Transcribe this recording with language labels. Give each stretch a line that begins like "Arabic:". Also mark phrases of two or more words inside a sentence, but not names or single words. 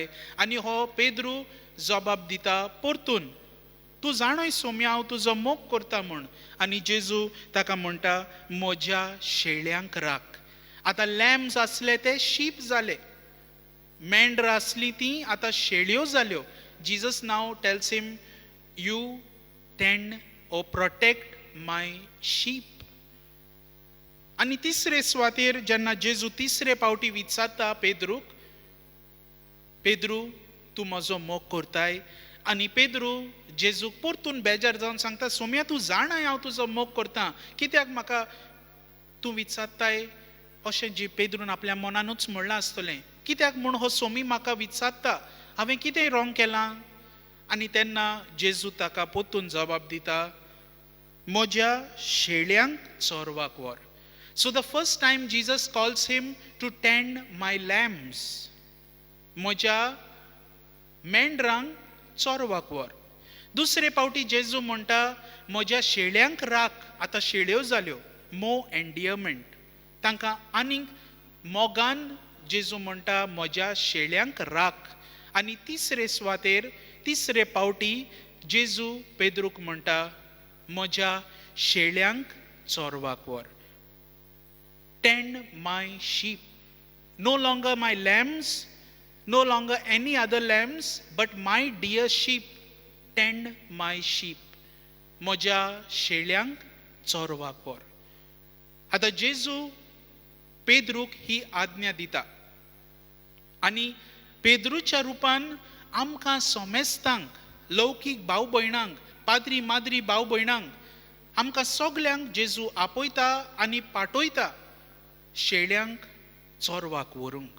Konkani: आनी हो पेद्रू जबाब दिता परतून, तूं जाणय सोम्या हांव तुजो मोग करता म्हूण. आनी जेजू ताका म्हणटा म्हज्या शेळ्यांक राख. आतां लॅम्स आसले ते शीप जाले, मेंढरां आसली ती आतां शेळयो जाल्यो.
English: Jesus now tells him, you tend o protect my sheep.
Konkani: आनी तिसरे सुवातेर जेन्ना जेजू तिसरे पावटी विचारता पेद्रूक, पेद्रू तूं म्हजो मोग करताय? आनी पेद्रू जेजूक परतून बेजार जावन सांगता, सोम्या तूं जाणाय हांव तुजो मोग करतां, कित्याक म्हाका तूं विचारताय? अशें जी पेद्रून आपल्या मनानूच म्हणलां आसतलें, कित्याक म्हूण हो सोमी म्हाका विचारता, हांवें कितें रॉंग केलां? आनी तेन्ना जेजू ताका परतून जबाब दिता, म्हज्या शेळ्यांक चोरवाक व्हर.
English: So the first time Jesus calls him to tend my lambs.
Konkani: म्हज्या मेंढरांक चोरवाक व्हर. दुसरे पावटी जेजू म्हणटा म्हज्या शेळ्यांक राख. आतां शेळयो जाल्यो,
English: more endearment,
Konkani: तांकां आनीक मोगान जेजू म्हणटा म्हज्या शेळ्यांक राख. आनी तिसरे सुवातेर तिसरे पावटी जेजू पेद्रूक म्हणटा म्हज्या शेळ्यांक चोरवाक व्हर.
English: Tend my sheep. No longer my lambs, no longer any other lambs, but my dear sheep. Tend my sheep.
Konkani: म्हज्या शेळ्यांक चोरवाक व्हर. आतां जेजू पेद्रूक ही आज्ञा दिता आनी पेद्रूच्या रुपान आमकां सोमेस्तांक, लौकीक भाव भयणांक, पाद्री माद्री भाव भयणांक, आमकां सगल्यांक जेजू आपयता आनी पाठयता शेळ्यांक चोरवाक व्हरूंक.